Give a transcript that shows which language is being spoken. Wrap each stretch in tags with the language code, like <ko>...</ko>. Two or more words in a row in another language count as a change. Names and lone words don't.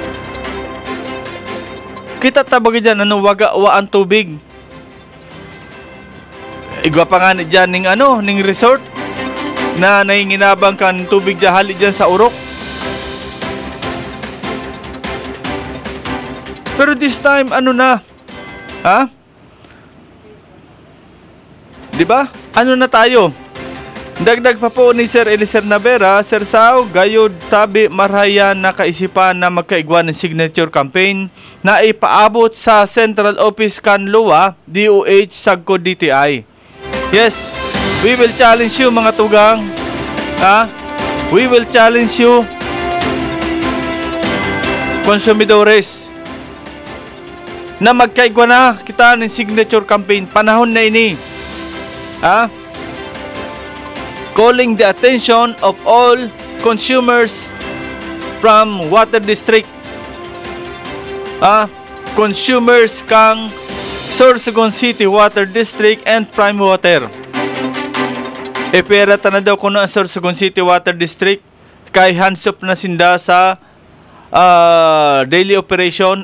<bik>Kita tabagi dyan, wagawaan tubig. Igwa pa nga dyan ning resort na nainginabang kan tubig hali dyan sa urok.</bik> <en>Pero this time,</en> <tl>diba?</tl> <bik>Ano na tayo? Dagdag pa po ni Sir Eliezer Navera, Sir Sao, gayod tabi marhayan na kaisipan na magkaigwan ng</bik> <en>signature campaign</en> <bik>na ipaabot sa Central Office kan LUA, DOH, Sagco, DTI.</bik> <en>Yes, we will challenge you</en> <bik>mga tugang.</bik> <en>We will challenge you,</en> <bik>konsumidores, na magkaigwa na kita ng</bik> <en>signature campaign.</en> <bik>Panahon na ini.</bik> <en>Calling the attention of all consumers from Water District. Consumers kang Sorsogon City Water District and Prime Water.</en> <bik>Pera na daw kuno ang Sorsogon City Water District kay hands-up na sinda sa</bik> <en>daily operation.</en>